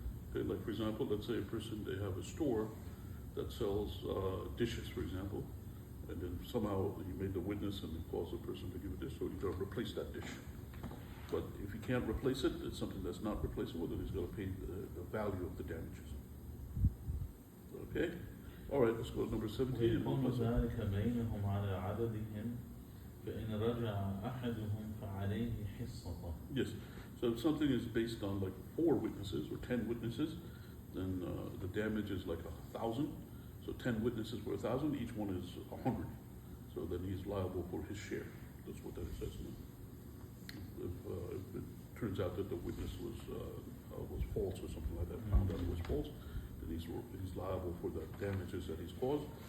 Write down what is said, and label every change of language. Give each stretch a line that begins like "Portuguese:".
English: Okay, like for example, let's say a person, they have a store that sells dishes, for example, and then somehow he made the witness and caused the person to give a dish, so he's got to replace that dish. But if he can't replace it, it's something that's not replaceable, then he's got to pay the value of the damages. Okay? All right, let's go to number 17.
Arabic: ويكون ذلك بينهم على عددهم فإن رجع أحدهم فعليه حصته.
English: Yes. So if something is based on like 4 witnesses or 10 witnesses, then the damage is like 1,000. So 10 witnesses for 1,000, each one is 100. So then he's liable for his share. That's what that says. If it turns out that the witness was false or something like that, found out it was false, then he's liable for the damages that he's caused.